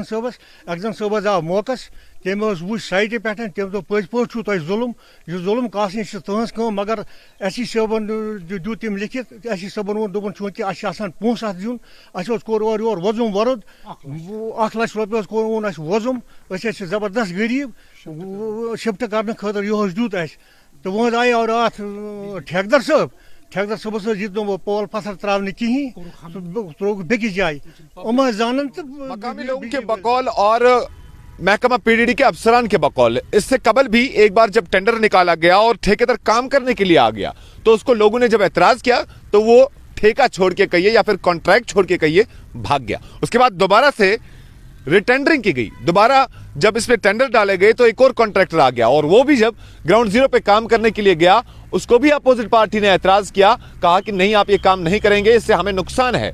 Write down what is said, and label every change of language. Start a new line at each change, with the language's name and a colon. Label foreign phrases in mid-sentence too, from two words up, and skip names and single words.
Kashmiri: صٲبس آو موقعس تٔمۍ وٕچھ سایٹہِ پٮ۪ٹھ تٔمۍ دوٚپ پٔزۍ پٲٹھۍ چھُو تۄہہِ ظُلم یہِ ظُلم کاسنہِ چھِ تٕہٕنٛز کٲم مگر ایس سی صٲبن دیُت تٔمۍ لیکھِتھ ایس سی صٲبن ووٚن دوٚپُن چوٗنٛکہِ اَسہِ چھِ آسان پونٛسہٕ اَتھ دیُن اَسہِ حظ کوٚر اورٕ یورٕ وۄزُم وۄرُد 1,00,000 رۄپیہِ حظ اوٚن اَسہِ وۄزُم أسۍ حظ چھِ زبردست غریٖب شِفٹ کرنہٕ خٲطرٕ یِہوٚے دیُت اَسہِ تہٕ وۄنۍ حظ آیو راتھ ٹھیکدر صٲبس حظ دیُت نہٕ پول پتھر ترٛاونہٕ کِہیٖنۍ ترٛووُکھ بیٚکِس جایہِ یِم حظ زانن تہٕ
Urdu: مقامی لوگوں کے بقول اور محکمہ پی ڈی ڈی کے افسران کے بقول اس سے قبل بھی ایک بار جب ٹینڈر نکالا گیا اور ٹھیکیدار کام کرنے کے لیے آ گیا تو اس کو لوگوں نے جب اعتراض کیا تو وہ ٹھیکہ چھوڑ کے کہیے یا پھر کانٹریکٹ چھوڑ کے کہیے بھاگ گیا. اس کے بعد دوبارہ سے ریٹینڈرنگ کی گئی, دوبارہ جب اس پہ ٹینڈر ڈالے گئے تو ایک اور کانٹریکٹر آ گیا اور وہ بھی جب
English: ground zero
Urdu: پہ کام کرنے کے لیے گیا اس کو بھی
English: opposite party
Urdu: نے اعتراض کیا, کہا کہ نہیں آپ یہ کام نہیں کریں گے, اس سے ہمیں نقصان ہے.